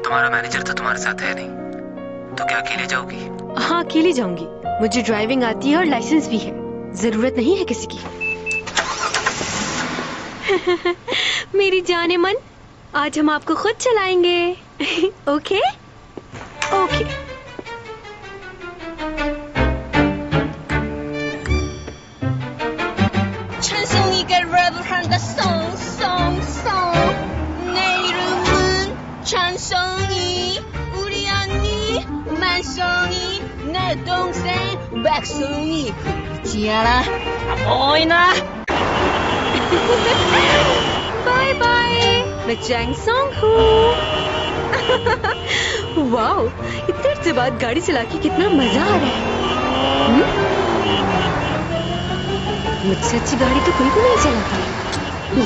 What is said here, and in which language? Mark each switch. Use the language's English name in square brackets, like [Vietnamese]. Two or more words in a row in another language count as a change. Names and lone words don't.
[Hindi] तुम्हारा मैनेजर तो तुम्हारे साथ है नहीं, तो क्या अकेले जाओगी? हाँ अकेली जाऊंगी। मुझे ड्राइविंग आती है और लाइसेंस भी है, जरूरत नहीं है किसी की। मेरी जाने मन, आज हम आपको खुद चलाएंगे। [English] okay okay. [Korean] 찬성이 우리 언니 만성이 내 동생 백성이 보이지 않아? 보이나? [English] bye bye, [Hindi] मैं चैंग सॉन्ग हूँ। वाओ, इतनी देर से बाद गाड़ी चला के कितना मजा आ रहा है। मुझसे अच्छी गाड़ी तो कोई भी नहीं चलाता।